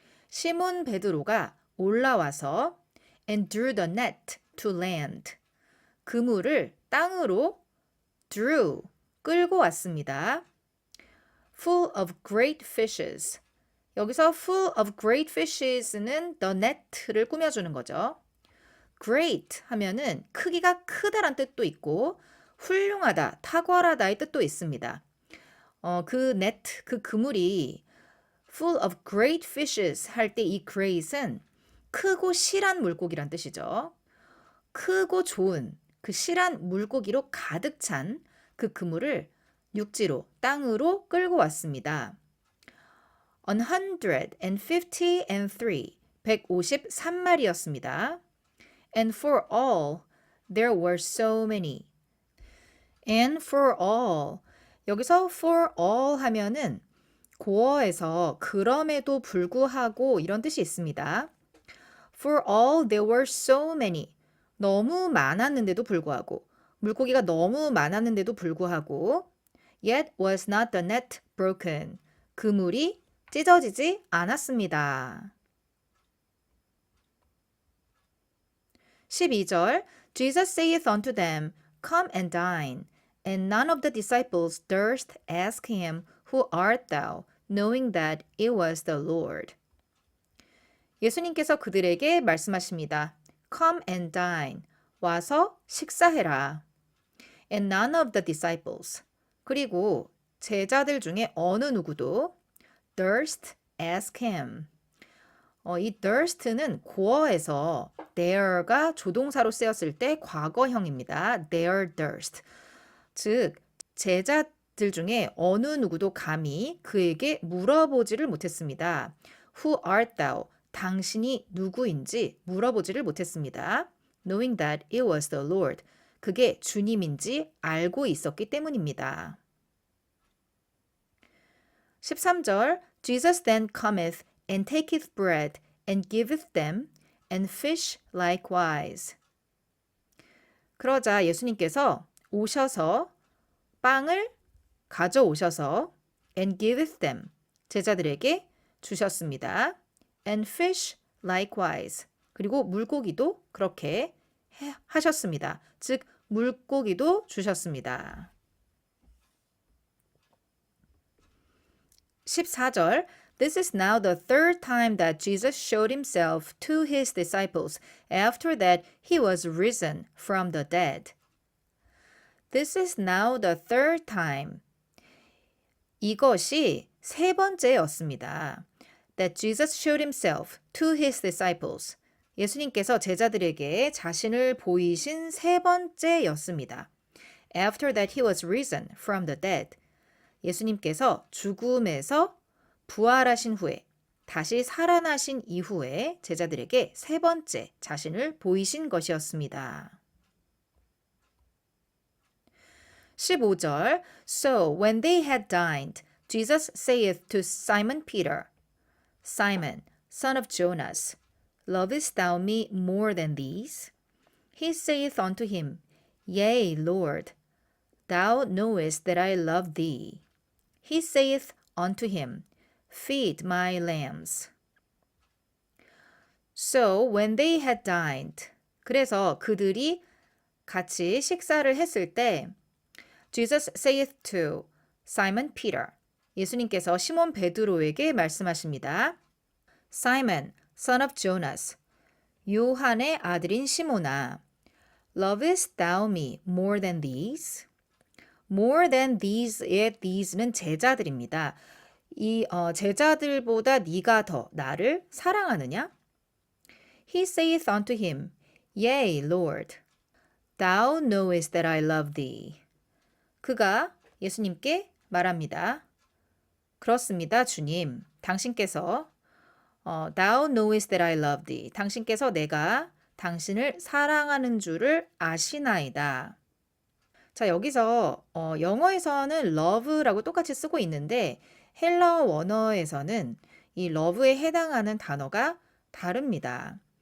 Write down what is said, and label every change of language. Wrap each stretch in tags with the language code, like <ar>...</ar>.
<ko>시몬 베드로가 올라와서</ko> <en>and drew the net to land.</en> <ko>그물을 땅으로 drew, 끌고 왔습니다.</ko> <en>Full of great fishes.</en> <ko>여기서</ko> <en>full of great fishes</en> <ko>는</ko> <en>the net</en> <ko>를 꾸며주는 거죠. great 하면은 크기가 크다란 뜻도 있고 훌륭하다, 탁월하다의 뜻도 있습니다. 그 net, 그 그물이</ko> <en>full of great fishes</en> <ko>할 때 이 great은 크고 실한 물고기란 뜻이죠. 크고 좋은 그 실한 물고기로 가득 찬 그 그물을 육지로, 땅으로 끌고 왔습니다. 153, 153마리였습니다.</ko> <en>And for all, there were so many. And for all,</en> <ko>여기서</ko> <en>for all</en> <ko>하면은 고어에서 그럼에도 불구하고 이런 뜻이 있습니다.</ko> <en>For all, there were so many.</en> <ko>너무 많았는데도 불구하고, 물고기가 너무 많았는데도 불구하고,</ko> <en>yet was not the net broken.</en> <ko>그물이 찢어지지 않았습니다.</ko> <en>12절 Jesus saith unto them, Come and dine. And none of the disciples durst ask him, Who art thou? knowing that it was the Lord.</en> <ko>예수님께서 그들에게 말씀하십니다.</ko> <en>Come and dine.</en> <ko>와서 식사해라.</ko> <en>And none of the disciples.</en> <ko>그리고 제자들 중에 어느 누구도</ko> <en>durst ask him.</en> <ko>이 durst는 고어에서 dare가 조동사로 쓰였을 때 과거형입니다.</ko> <en>dare durst.</en> <ko>즉 제자들 중에 어느 누구도 감히 그에게 물어보지를 못했습니다.</ko> <en>Who art thou?</en> <ko>당신이 누구인지 물어보지를 못했습니다.</ko> <en>Knowing that it was the Lord.</en> <ko>그게 주님인지 알고 있었기 때문입니다.</ko> <en>13절 Jesus then cometh and taketh bread and giveth them and fish likewise.</en> <ko>그러자 예수님께서 오셔서 빵을 가져오셔서</ko> <en>and giveth them</en> <ko>제자들에게 주셨습니다.</ko> <en>and fish likewise</en> <ko>그리고 물고기도 그렇게 하셨습니다. 즉 물고기도 주셨습니다.</ko> <en>14절 This is now the third time that Jesus showed himself to his disciples after that he was risen from the dead. This is now the third time.</en> <ko>이것이 세 번째였습니다.</ko> <en>That Jesus showed himself to his disciples.</en> <ko>예수님께서 제자들에게 자신을 보이신 세 번째였습니다.</ko> <en>After that he was risen from the dead.</en> <ko>예수님께서 죽음에서 부활하신 후에 다시 살아나신 이후에 제자들에게 세 번째 자신을 보이신 것이었습니다.</ko> <en>15절 So when they had dined, Jesus saith to Simon Peter, Simon, son of Jonas, lovest thou me more than these? He saith unto him, Yea, Lord, thou knowest that I love thee. He saith unto him, Feed my lambs. So when they had dined,</en> <ko>그래서 그들이 같이 식사를 했을 때</ko> <en>Jesus saith to Simon Peter.</en> <ko>예수님께서 시몬 베드로에게 말씀하십니다.</ko> <en>Simon, son of Jonas.</en> <ko>요한의 아들인 시몬아.</ko> <en>Lovest thou me more than these? More than these</en> <ko>의 these는 제자들입니다. 이 제자들보다 네가 더 나를 사랑하느냐? He saith unto him, Yea, Lord, thou knowest that I love thee. 그가 예수님께 말합니다. 그렇습니다, 주님. 당신께서</ko> <en>thou knowest that I love thee.</en> <ko>당신께서 내가 당신을 사랑하는 줄을 아시나이다. 자, 여기서 영어에서는 love라고 똑같이 쓰고 있는데 헬러 원어에서는 이 love에 해당하는 단어가 다릅니다.</ko>